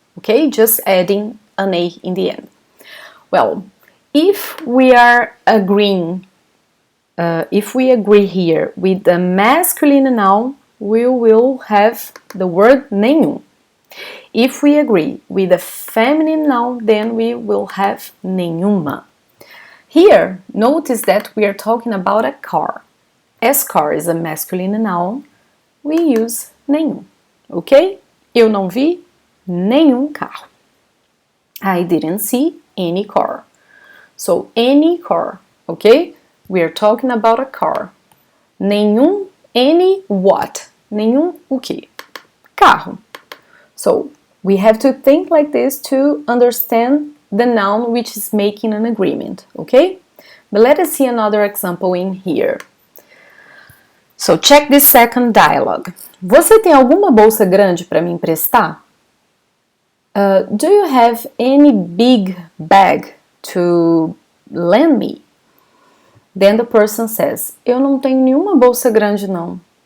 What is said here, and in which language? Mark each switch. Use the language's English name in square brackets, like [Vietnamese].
[English] Okay, just adding an a in the end. Well, if we are agreeing, if we agree here with the masculine noun, we will have the word nenhum. If we agree with the feminine noun, then we will have nenhuma. Here, notice that we are talking about a car. As car is a masculine noun, we use nenhum. Okay? [Portuguese] Eu não vi, nenhum carro. [English] I didn't see any car. So, any car, okay? We are talking about a car. Nenhum, any what? [Portuguese] Nenhum o quê? Carro. [English] So, we have to think like this to understand the noun which is making an agreement, okay? But let us see another example in here. So, check this second dialogue. [Portuguese] Você tem alguma bolsa grande para me emprestar? [English] Do you have any big bag to lend me? Then the person says, [Portuguese] eu não tenho nenhuma bolsa grande não.